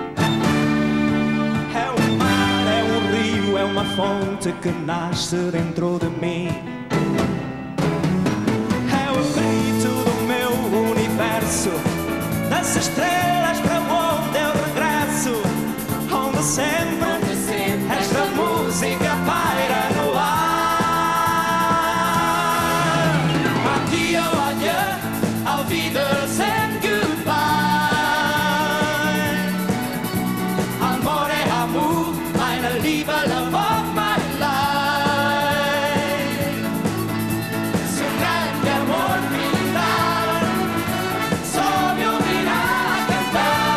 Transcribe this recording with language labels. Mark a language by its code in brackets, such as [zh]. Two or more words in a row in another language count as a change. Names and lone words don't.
[pt] É um mar, é um rio, é uma fonte que nasce dentro de mim. É o grito do meu universo, das estrelas para onde eu regresso, onde sempre esta música paira no ar. [it] Adio, adieu. [de] Auf Wiedersehen, goodbye. Amore, amour, meine Liebe, [en] love of my life. [pt] Su grande amor final, só me ouvirá cantar.